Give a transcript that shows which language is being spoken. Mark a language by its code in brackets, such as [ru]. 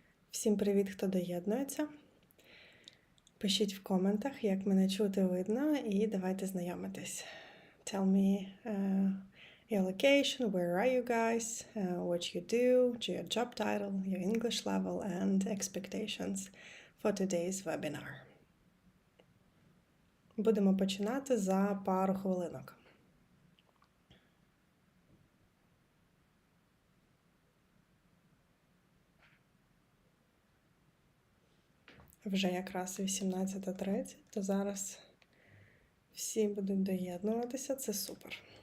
[uk] Всім привіт, хто доєднується. Пишіть в коментах, як мене чути, видно, і давайте знайомитись. [en] Tell me your location, where are you guys, what you do, your job title, your English level and expectations for today's webinar. [uk] Будемо починати за пару хвилинок. Вже якраз 18:30, то зараз всі будуть доєднуватися, це супер.